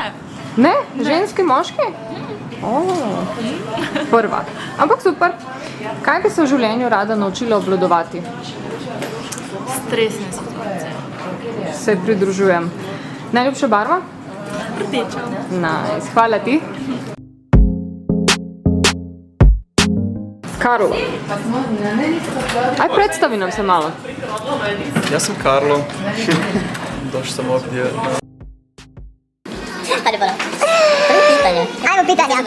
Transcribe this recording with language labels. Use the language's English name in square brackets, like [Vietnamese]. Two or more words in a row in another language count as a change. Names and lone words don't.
[Slovenian] Ne? Ženski, moški? Prva. Ampak super. Kaj bi se v življenju rada naučila obvladovati? Stresne situacije. Se pridružujem. Najljubša barva? Rdeča. Nice. Hvala ti. Karol. Aj, predstavi nam se malo. [Croatian] Ja sam Karlo. Došao sam ovdje. Ajmo pitanja.